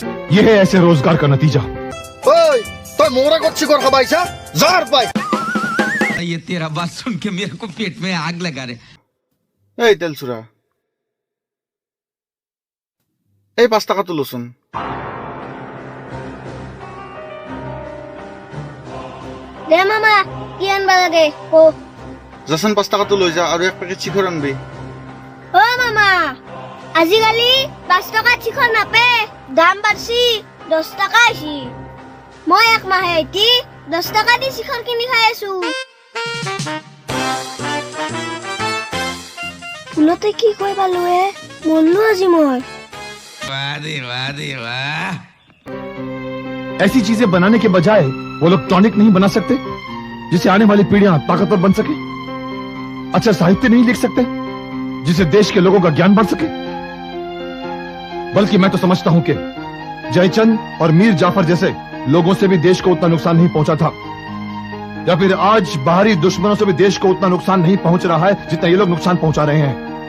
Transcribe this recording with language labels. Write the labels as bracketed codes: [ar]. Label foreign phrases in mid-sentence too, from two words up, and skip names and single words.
[hi] ये है ऐसे रोजगार का नतीजा। [as] ঐ তই মোৰ আগত শিখৰ খাবা আহিছা জাৰ পাই [hi] ये तेरा बात सुन के मेरे को पेट में आग लगा रे [as] এই তেলচুৰা এই 5 টাকাটো লচোন দে মামা কি আনবা লাগে ও যাচোন 5 টাকাটো লৈ যা আৰু এক পেকেট শিখৰ আনবি ও মামা আজিকালি 5 টাকা শিখর নাপে দাম বাড়ছি 10 টাকা আইছি মই এক মাহে এটি 10 টাকা দি শিখর কিনি খাই আছো ফুলতে কি কই পালোৱে মনলো আজি মই [hi] वाह दे वाह ऐसी चीजें बनाने के बजाय वो लोग टॉनिक नहीं बना सकते जिससे आने वाली पीढ़ियां ताकतवर बन सके। अच्छा साहित्य नहीं लिख सकते जिससे देश के लोगों का ज्ञान बढ़ सके। बल्कि मैं तो समझता हूं कि जयचंद और मीर जाफर जैसे लोगों से भी देश को उतना नुकसान नहीं पहुंचा था या फिर आज बाहरी दुश्मनों से भी देश को उतना नुकसान नहीं पहुंच रहा है जितना ये लोग नुकसान पहुंचा रहे हैं।